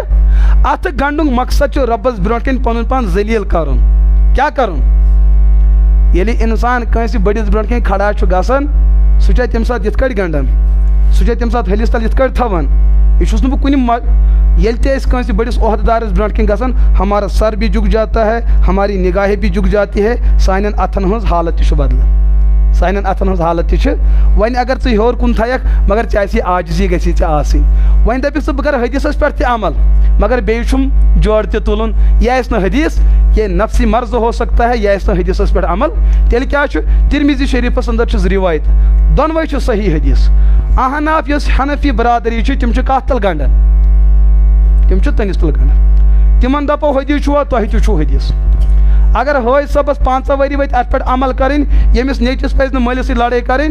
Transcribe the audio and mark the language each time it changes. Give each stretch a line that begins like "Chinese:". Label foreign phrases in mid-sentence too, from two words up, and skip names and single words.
Kashmiri: اتھٕ گنٛڈنُک مقصد چھُ رۄبس برونٛٹھ کَنۍ پنُن پان ذلیٖل کرُن. کیٛاہ کرُن, ییٚلہِ انسان کٲنٛسہِ بٔڑِس برونٛٹھ کَنۍ کھڑا چھُ گژھان سُہ چھا تمہِ ساتہٕ یِتھ کٲٹھۍ گنٛڈان, سُہ چھا تمہِ ساتہٕ ہلِس تل یِتھ کٲٹھۍ تھاوان. یہِ چھُس نہٕ بہٕ کُنہِ ییٚلہِ تہِ أسۍ کٲنٛسہِ بٔڑِس عہدٕ دارس برونٛٹھ کَنۍ گژھان
Urdu: ہمارا سر بھی جھک جاتا ہے, ہماری نگاہیں بھی جھک جاتی ہے,
Kashmiri: سانٮ۪ن اتھن ہٕنٛز حالت تہِ چھُ بدلان. سانٮ۪ن اتھن ہٕنٛز حالت تہِ چھِ. وۄنۍ اگر ژٕ ہیوٚر کُن تھایکھ مگر ژےٚ آسی عاجزی گژھی ژےٚ آسٕنۍ. وۄنۍ دپکھ ژٕ بہٕ کرٕ حدیثس پٮ۪ٹھ تہِ عمل مگر بیٚیہِ چھُم جوڑٕ تہِ تُلُن. یہِ آسہِ نہٕ حدیث,
Urdu: یہ نفسی مرض ہو سکتا ہے,
Kashmiri: یہِ آسہِ نہٕ حدیثس پٮ۪ٹھ عمل. تیٚلہِ کیٛاہ چھُ, ترمذی شریٖفس انٛدر چھِ 2 رِوایت, دۄنوَے چھِ صحیح حدیث. احناف یۄس حنفی برادری چھِ تِم چھِ کتھ تل گنٛڈان, تِم چھِ تٔنِس تل گنٛڈان. تِمن دپو حدیث چھُوا, تۄہہِ تہِ چھُو حدیث. اگر حٲج صٲبس 15 ؤری وٲتۍ اتھ پٮ۪ٹھ عمل کرٕنۍ, ییٚمِس نیچوِس پزِ نہٕ مٲلِس سۭتۍ لڑٲے کرٕنۍ.